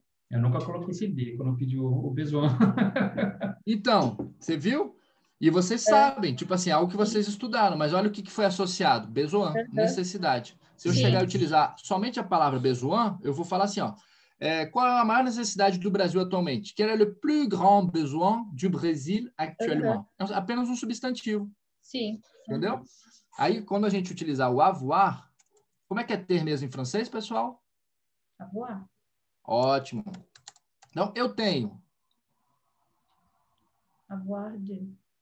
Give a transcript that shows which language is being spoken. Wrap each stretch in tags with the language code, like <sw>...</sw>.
<pt>Eu nunca coloquei esse D quando eu pedi o besoin. Então, você viu? E vocês sabem, tipo assim, algo que vocês estudaram, mas olha o que foi associado. Besoin, necessidade. Se eu chegar a utilizar somente a palavra besoin, eu vou falar assim, ó. Qual é a maior necessidade do Brasil atualmente?</pt> <fr>Quel est le plus grand besoin du Brésil actuellement?</fr> <pt>É apenas um substantivo. Sim. Entendeu? Aí, quando a gente utilizar o avoir, como é que é ter mesmo em francês, pessoal?</pt> <fr>Avoir.</fr> <pt>Ótimo. Então, eu tenho.</pt> <fr>Avoir de.</fr>